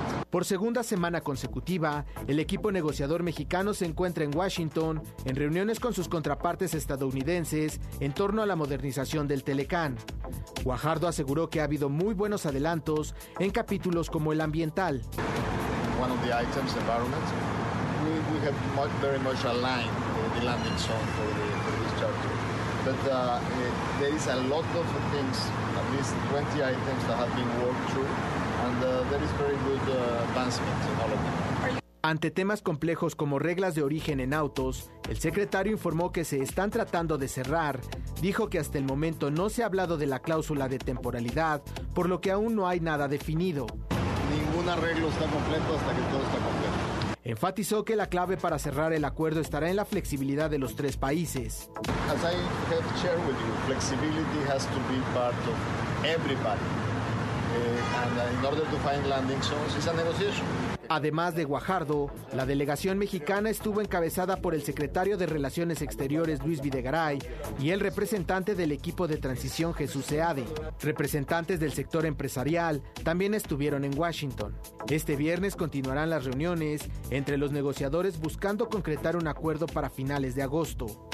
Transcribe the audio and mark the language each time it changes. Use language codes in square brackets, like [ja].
[es] Por segunda semana consecutiva, el equipo negociador mexicano se encuentra en Washington en reuniones con sus contrapartes estadounidenses en torno a la modernización del Telecán. Guajardo aseguró que ha habido muy buenos adelantos en capítulos como el ambiental. [en] One of the items, environment, we have much, very much aligned the landing zone for this charter. But there is a lot of things, at least 20 items that have been worked through, and there is very good advancement in all of them. [es] Ante temas complejos como reglas de origen en autos, el secretario informó que se están tratando de cerrar. Dijo que hasta el momento no se ha hablado de la cláusula de temporalidad, por lo que aún no hay nada definido. Ningún arreglo está completo hasta que todo está completo. Enfatizó que la clave para cerrar el acuerdo estará en la flexibilidad de los 3 países. [en] As I have shared with you, flexibility has to be part of everybody. And in order to find landing zones, it's a negotiation. [es] Además de Guajardo, la delegación mexicana estuvo encabezada por el secretario de Relaciones Exteriores, Luis Videgaray, y el representante del equipo de transición, Jesús Seade. Representantes del sector empresarial también estuvieron en Washington. Este viernes continuarán las reuniones entre los negociadores buscando concretar un acuerdo para finales de agosto.